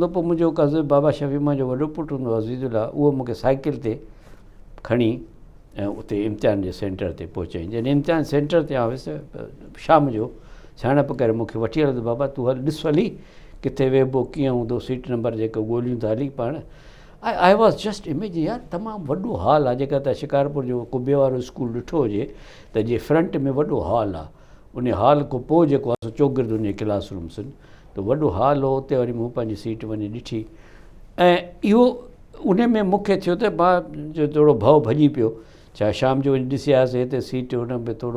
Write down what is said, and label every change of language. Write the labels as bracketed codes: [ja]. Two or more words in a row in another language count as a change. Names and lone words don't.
[sd] पोइ मुंहिंजो कज़िन बाबा शफ़ीमा जो वॾो पुटु हूंदो अज़ीज़ुल्लाह, उहो मूंखे साइकिल ते खणी ऐं उते इम्तिहान जे सेंटर ते पहुचाईं। जॾहिं इम्तिहान सेंटर ते आयुसि शाम जो, सियाणप करे मूंखे वठी हलंदो, बाबा तूं हल ॾिस हली किथे वेबो, कीअं हूंदो, सीट नंबर जेको ॻोल्हियूं था हली पाण। [en] I was just imagine, [sd] यार तमामु वॾो हॉल आहे। जेका त शिकारपुर जो कुबे वारो स्कूल ॾिठो हुजे त जे फ्रंट में वॾो हॉल आहे, उन हॉल खां पोइ जेको आहे चौगिर्द उन [en] class rooms [sd] आहिनि, त वॾो हॉल हो। उते वरी मूं पंहिंजी सीट वञी ॾिठी ऐं इहो उन में मूंखे थियो त मां जो थोरो भउ भॼी पियो, छा शाम जो वञी ॾिसी आयासीं हिते सीट हुन में थोरो।